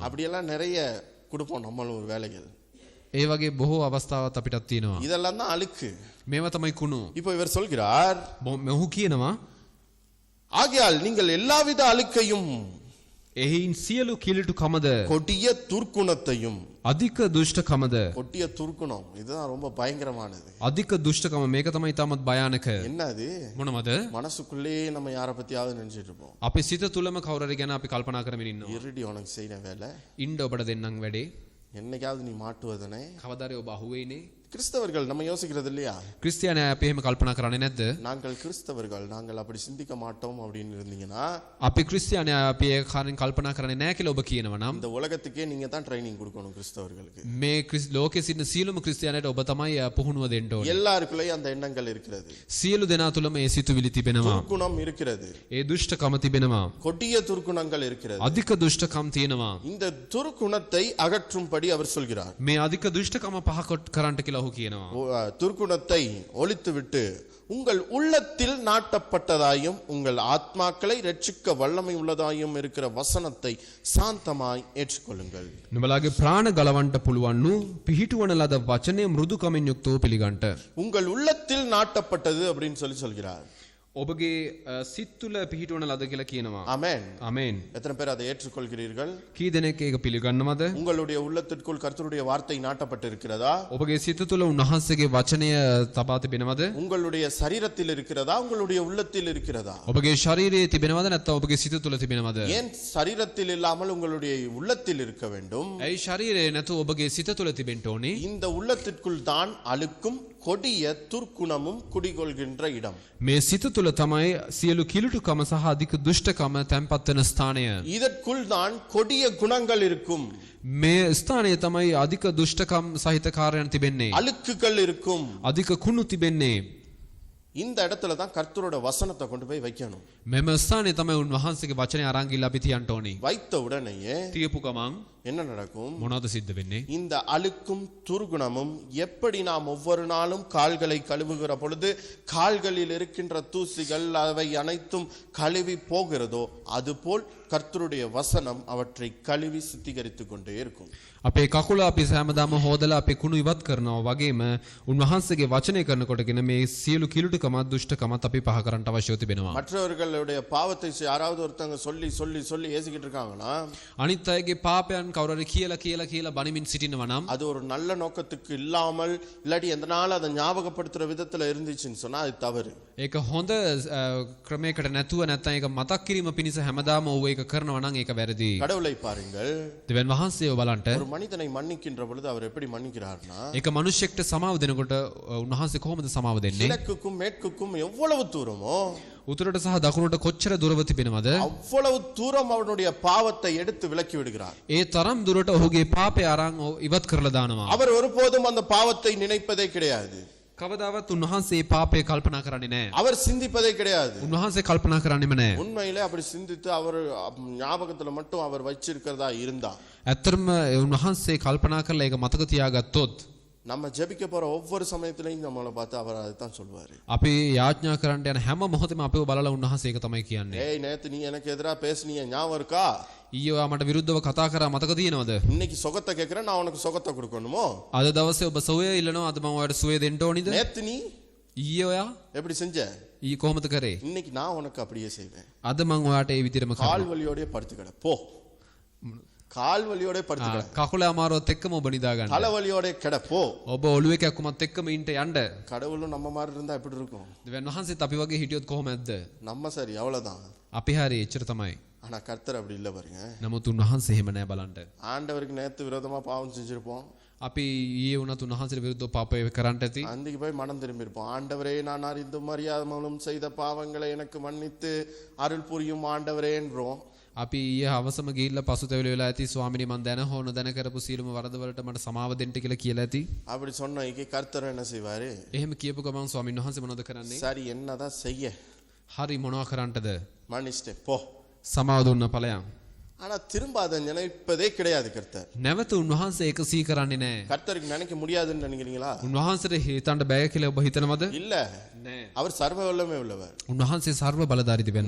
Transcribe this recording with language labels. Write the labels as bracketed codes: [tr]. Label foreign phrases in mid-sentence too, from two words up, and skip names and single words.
[ta] அப்படியெல்லாம் நிறைய கொடுப்போம் நம்மளும் ஒரு வேலைகள். [si] ඒ වගේ බොහෝ අවස්ථාවක් අපිටත් තියෙනවා. [ta] இதெல்லாம் தான் அழுக்கு. [si] මේවා තමයි කුණු. [ta] இப்போ இவர் சொல்கிறார், [si] මොහු කියනවා [ta] ஆகையால் நீங்கள் எல்லாவித அழுக்கையும் [si] එහින් සියලු කිලිටු කමද [ta] கொடிய துர்க்குணத்தையும். [si] අධික දුෂ්ටකමද [ta] கொடிய துர்க்குணம் இதுதான் ரொம்ப பயங்கரமானது. [si] අධික දුෂ්ටකම මේක තමයි තාමත් භයානක. [ta] என்னது? [si] මොනවද? [ta] மனசுக்குள்ளே நம்ம யாரை பத்தியாவது நினைச்சிட்டு இருப்போம். [si] අපේ සිත තුලම කවුරුරි ගැන අපි කල්පනා කරමින් ඉන්නවා. [ta] இருடி உனக்கு செய்யற வேலை, [si] ඉන්න ඔබට දෙන්නම් වැඩේ. [ta] என்னைக்காவது நீ மாட்டுவதனே. [si] කවදාද ඔබ අහුවෙන්නේ? [ta] கிறிஸ்தவர்கள் நம்ம யோசிக்கிறது இல்லையா? [si] ක්‍රිස්තියානි අපි එහෙම කල්පනා කරන්නේ නැද්ද? [ta] நாங்கள் கிறிஸ்தவர்கள், நாங்கள் அப்படி சிந்திக்க மாட்டோம் அப்படின்னு இருந்தீங்கன்னா [si] අපි ක්‍රිස්තියානි අපි ඒ කාරණේ කල්පනා කරන්නේ නැහැ කියලා ඔබ කියනවා නම් [ta] இந்த உலகத்துக்கே நீங்க தான் ட்ரைனிங் கொடுக்கணும் கிறிஸ்தவர்களுக்கு. [si] මේ ලෝකයේ සිටින සියලුම ක්‍රිස්තියානිට ඔබ තමයි පුහුණුව දෙන්න ඕනේ. [ta] எல்லாருக்குள்ளேயும் அந்த எண்ணங்கள் இருக்கிறது, [si] සියලු දෙනා තුලම ඒ සිතුවිලි තිබෙනවා. [ta] துர்க்குணம் இருக்கிறது, [si] ඒ දුෂ්ටකම තිබෙනවා. [ta] கொடிய துர்க்குணங்கள் இருக்கிறது. [si] අධික දුෂ්ටකම් තියෙනවා. [ta] இந்த துர்க்குணத்தை அகற்றும்படி அவர் சொல்கிறார். [si] මේ අධික දුෂ්ටකම පහ කරන්නට කියලා ඔහු කියනවා. [ta] துர்க்குணத்தை ஒழித்துவிட்டு உங்கள் உள்ளத்தில் நாட்டப்பட்டதாயும் உங்கள் ஆத்மாக்களை ரட்சிக்க வல்லமை உள்ளதாயும் இருக்கிற வசனத்தை சாந்தமாய் ஏற்றுக்கொள்ளுங்கள். [si] නුඹලාගේ ප්‍රාණ ගලවන්න පුළුවන් වූ පිහිටුවන ලද වචනය මෘදුකමින් යුක්තව පිළිගන්ට. [ta] உங்கள் உள்ளத்தில் நாட்டப்பட்டது அப்படின்னு சொல்கிறார். [si] ඔබගේ සිත් තුළ පිහිටුවන ලද කියලා කියනවා. [ta] ஆமென். [si] ආමේන්. [ta] எத்தனை பேர் அதை ஏற்றுக்கொள்கிறீர்கள்? [si] කී දෙනෙක් ඒක පිළිගන්නවද? [ta] உங்களுடைய உள்ளத்திற்குள் கர்த்தருடைய வார்த்தை நாட்டப்பட்டு இருக்கிறதா? [si] ඔබගේ සිත තුළ උන්වහන්සේගේ වචනය තබා තිබෙනවද? [ta] உங்களுடைய சரீரத்தில் இருக்கிறதா? உங்களுடைய உள்ளத்தில் இருக்கிறதா? [si] ඔබගේ ශරීරයේ තිබෙනවද නැත්නම් ඔබගේ සිත තුළ තිබෙනවද? [ta] ஏன் சரீரத்தில் இல்லாமல் உங்களுடைய உள்ளத்தில் இருக்க வேண்டும்? [si] ඇයි ශරීරයේ නැතු ඔබගේ සිත තුළ තිබෙන්න ඕනේ? [ta] இந்த உள்ளத்திற்குள் தான் அழுக்கும் கொடிய துர்க்குணமும் குடிகொள்கின்ற இடம். [si] මේ සිත තුළ තමයි සියලු කිලුටුකම සහ අධික දුෂ්ටකම තැන්පත් වෙන ස්ථානය. [ta] இதற்குள் தான் கொடிய குணங்கள் இருக்கும், [si] මේ ස්ථානය තමයි අධික දුෂ්ටකම් සහිත කාර්යයන් තිබෙන්නේ. [ta] அழுக்குகள் இருக்கும். [si] අධික කුණු තිබෙන්නේ. [ta] இந்த இடத்துல தான் கர்த்தரோட வசனத்தை கொண்டு போய் வைக்கணும். [si] මෙම ස්ථානයේ තමයි උන්වහන්සේගේ වචනය අරන් ගිහලා අපි තියන්න ඕනි. [ta] வைத்த உடனேயே [si] තියපු ගමන් [ta] என்ன நடக்கும்? [si] මොනවද සිද්ධ වෙන්නේ? [ta] இந்த அழுக்கும் துர்குணமும் எப்படி நாம் ஒவ்வொரு நாளும் கால்களை கழுவுகிற பொழுது கால்களில் இருக்கின்ற தூசிகள் அவை அனைத்தும் கழுவி போகிறதோ அதுபோல் கர்த்தருடைய வசனம் அவற்றை கழுவி சுத்திகரித்துக் கொண்டே இருக்கும். [si] අපේ කකුල අපි හැමදාම හොදලා අපේ කුණු ඉවත් කරනවා වගේම උන්වහන්සේගේ වචනය කරනකොටගෙන මේ සියලු කිලුටකමත් දුෂ්ටකමත් අපි පහ කරන්න අවශ්‍යව තිබෙනවා. [ta] மற்றவர்களுடைய பாவத்தை யாராவது ஒருத்தங்க சொல்லி சொல்லி சொல்லி ஏசிக்கிட்டு இருக்காங்கன்னா [si] අනිත් අයගේ පාපයන් කවුරු හරි කියලා බණිමින් සිටිනවා නම් [ta] அது ஒரு நல்ல நோக்கத்துக்கு இல்லாமல் இல்லாட்டி எந்த நாள் அதை ஞாபகப்படுத்துற விதத்துல இருந்துச்சுன்னு சொன்னா அது தவறு. [si] ඒක හොඳ ක්‍රමයකට නැතුව නැත්නම් ඒක මතක් කිරීම පිණිස හැමදාම ඔව් ඒක කරනවා නම් ඒක වැරදි. [ta] கடவுளை பாருங்கள். [si] දෙවියන් වහන්සේව බලන්න. [ta] ஒரு மனிதனை மன்னிக்கின்ற பொழுது அவர் எப்படி மன்னிக்கிறார்னா [si] ඒක මිනිසෙක්ට සමාව දෙනකොට උන්වහන්සේ කොහොමද සමාව දෙන්නේ? [ta] கிழக்குக்கும் மேற்குக்கும் எவ்வளவு தூரமோ [si] උතුරට සහ දකුණට කොච්චර දුරව තිබෙනවද? [ta] அவ்வளவு தூரம் அவனுடைய பாவத்தை எடுத்து விலக்கி விடுகிறார். [si] ඒ තරම් දුරට ඔහුගේ පාපය අරන් ඉවත් කරලා දානවා. [ta] அவர் ஒருபோதும் அந்த பாவத்தை நினைப்பதே கிடையாது. [si] කවදාවත් උන්වහන්සේ පාපය කල්පනා කරන්නේ නැහැ. [ta] அவர் சிந்திப்பதே கிடையாது. [si] උන්වහන්සේ කල්පනා කරන්නේම නැහැ. [ta] உண்மையிலே அப்படி சிந்தித்து அவர் ஞாபகத்துல மட்டும் அவர் வச்சிருக்கிறதா இருந்தா [si] ඇත්තටම උන්වහන්සේ කල්පනා කරලා ඒක මතක තියාගත්තොත් [ta] நம்ம ஜெபிக்க போற ஒவ்வொரு சமயத்திலையும் நம்மளை பார்த்து அவர் அதைத்தான் சொல்வாரு. [si] අපි යාඥා කරන්න යන හැම මොහොතෙම අපිව බලලා උන්වහන්සේ ඒක තමයි කියන්නේ. [ta] ஏய் நேத்து நீ எனக்கு எதிரா பேசுனீங்க ஞாபகம் இருக்கா? [si] ඊයේ ඔයා මට විරුද්ධව කතා කරා මතක තියෙනවද? [ta] இன்னைக்கு சுகத்தை கேக்குறேன் நான் உனக்கு சுகத்தை கொடுக்கணுமோ? [si] අද දවසේ ඔබ සුවය ඉල්ලනවා අද මම ඔයාලට සුවය දෙන්න ඕනිද? [ta] நேத்து நீ [si] ඊයේ ඔයා [ta] எப்படி செஞ்ச? [si] ඊයේ කොහොමද කරේ? [ta] இன்னைக்கு நான் உனக்கு அப்படியே செய்வேன். [si] අද මම ඔයාට ඒ විදිහටම කරනවා. [ta] கால் வலியோட படுத்துக்கட போ. கால் வலியோட படுத்துக்கட. [si] කකුල අමාරුවත් එක්කම ඔබ නිදා ගන්න. [ta] தலை வலியோட கிட போ. [si] ඔබ ඔළුවේ කැක්කුමත් එක්කම ඉන්න යන්න. [ta] கடவுளும் நம்ம மாதிரி இருந்தா எப்படி இருக்கும்? [si] දෙවියන් වහන්සේත් අපි වගේ හිටියොත් කොහොමද? [ta] நம்ம சரி அவ்வளவுதான். [si] අපි හරි එච්චර තමයි. [ta] ஆனா கர்த்தர் அப்படி இல்ல பாருங்க. [si] නමුත් උන්වහන්සේ එහෙම නෑ බලන්න. [ta] ஆண்டவருக்கு நேத்து விரோதமா பாவம் செஞ்சிருப்போம். [si] අපි ඊයේ වුණත් උන්වහන්සේට විරුද්ධව පාපය කරන්නට ඇති. [ta] அன்றைக்கு போய் மனம் திரும்பி இருப்போம். ஆண்டவரே நான் அறிந்தும் அறியாமலும் செய்த பாவங்களை எனக்கு மன்னித்து அருள் புரியும் ஆண்டவரே என்றோம். [si] අපි ඊයේ හවසම ගිහිල්ලා පසුතැවිලි වෙලා ඇති ස්වාමිනේ මම දැන හෝ නොදැන කරපු සියලුම වරදවලට මට සමාව දෙන්න කියලා කියලා ඇති. [ta] அப்படி சொன்ன இங்கே கர்த்தர் என்ன செய்வாரு? [si] එහෙම කියපු ගමන් ස්වාමීන් වහන්සේ මොනවද කරන්නේ? [ta] சரி என்னதான் செய்ய? [si] හරි මොනවා කරන්නටද? [ta] மன்னிச்சிட்டே போ. [si] සමාව දුන්න ඵලයන්. [ta] ஆனா திரும்ப அதை நினைப்பதே கிடையாது கர்த்தர். [si] නැවත උන්වහන්සේ ඒක සිහි කරන්නේ නැහැ. [ta] கர்த்தருக்கு நினைக்க முடியாதுன்னு நினைக்கிறீங்களா? [si] උන්වහන්සේට හිතන්න බෑ කියලා ඔබ හිතනවද? [ta] இல்ல. [si] නෑ. [ta] அவர் சர்வ வல்லமை உள்ளவர். [si] උන්වහන්සේ සර්ව බලධාරී දෙවියන්